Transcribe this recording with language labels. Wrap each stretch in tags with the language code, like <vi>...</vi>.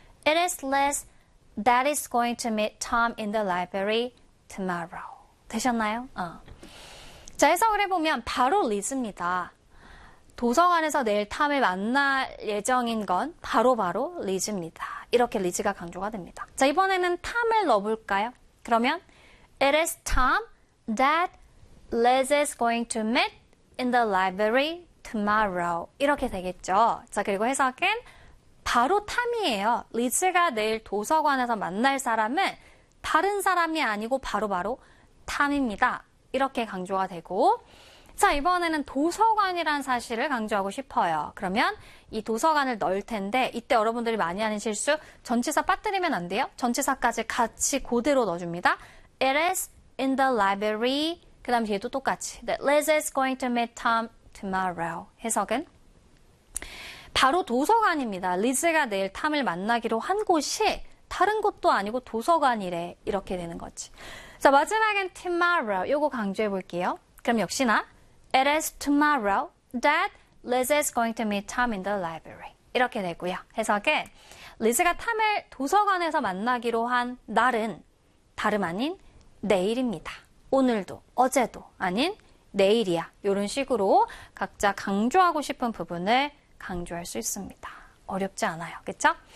<en>It is Liz that is going to meet Tom in the library tomorrow.</en> <ko>되셨나요? 자, 해석을 해보면 바로 Liz입니다. 도서관에서 내일 탐을 만날 예정인 건 바로바로 Liz입니다. 이렇게 Liz가 강조가 됩니다. 자, 이번에는 탐을 넣어볼까요? 그러면</ko> <en>It is Tom that Liz is going to meet in the library tomorrow.</en> <ko>이렇게 되겠죠. 자, 그리고 해석은 바로 탐이에요. 리즈가 내일 도서관에서 만날 사람은 다른 사람이 아니고 바로바로 탐입니다. 이렇게 강조가 되고. 자, 이번에는 도서관이란 사실을 강조하고 싶어요. 그러면 이 도서관을 넣을 텐데, 이때 여러분들이 많이 하는 실수, 전치사 빠뜨리면 안 돼요. 전치사까지 같이 그대로 넣어줍니다.</ko> <en>It is in the library.</en> <ko>그 다음 뒤에도 똑같이.</ko> <en>That Liz is going to meet Tom tomorrow.</en> <ko>해석은? 바로 도서관입니다. 리즈가 내일 탐을 만나기로 한 곳이 다른 곳도 아니고 도서관이래. 이렇게 되는 거지. 자, 마지막엔 tomorrow. 요거 강조해 볼게요. 그럼 역시나</ko> <en>It is tomorrow that Liz is going to meet Tom in the library.</en> <ko>이렇게 되고요. 해석은 리즈가 탐을 도서관에서 만나기로 한 날은 다름 아닌 내일입니다. 오늘도, 어제도 아닌 내일이야. 이런 식으로 각자 강조하고 싶은 부분을 강조할 수 있습니다. 어렵지 않아요. 그쵸?</ko>